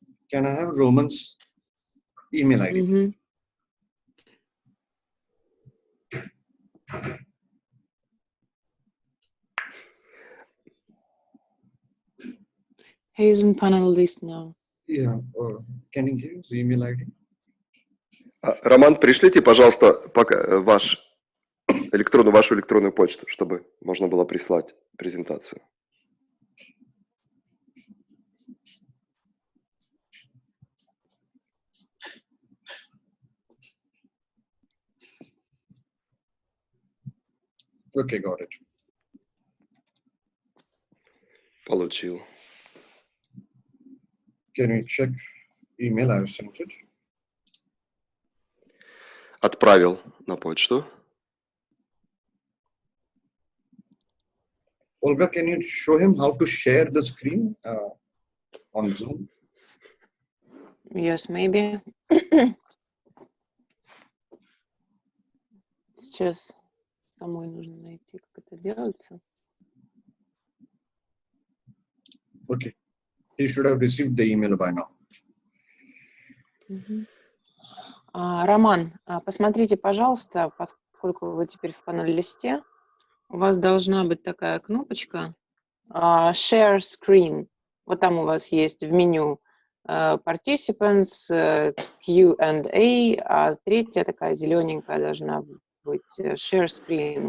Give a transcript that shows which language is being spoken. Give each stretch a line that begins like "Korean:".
English: Can I have Roman's email ID? He is in panel list now. Yeah. Can you give his email ID?
Russian: Роман, пришлите, пожалуйста, вашу электронную почту, чтобы можно было прислать презентацию.
English: Okay, got it.
Russian: Получил.
English: Can you check email? I've sent it.
Russian: Отправил на почту.
English: Olga, can you show him how to share the screen on Zoom? Yes, maybe.
Russian: Сейчас самой нужно найти, как это делается.
English: Okay. He should have received the email by now.
Russian: Роман, посмотрите, пожалуйста, поскольку вы теперь в панель-листе, у вас должна быть такая кнопочка Share Screen. Вот там у вас есть в меню Participants, Q&A, а третья такая зелененькая должна быть Share Screen.